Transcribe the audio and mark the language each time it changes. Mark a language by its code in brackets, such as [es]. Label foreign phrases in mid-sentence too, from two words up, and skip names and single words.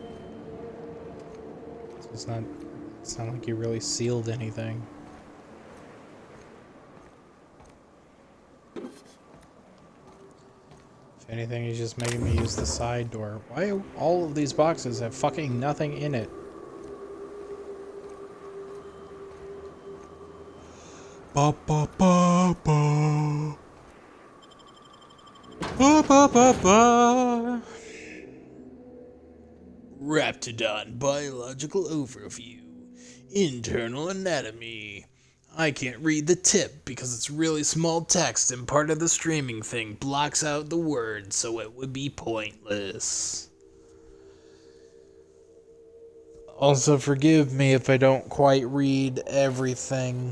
[en] So it's not like you really sealed anything. If anything, he's just making me use the side door. Why all of these boxes have fucking nothing in it? Ba ba ba ba. Ba ba ba ba. Raptidon Biological Overview. Internal Anatomy. I can't read the tip because it's really small text and part of the streaming thing blocks out the words, so it would be pointless. Also, forgive me if I don't quite read everything.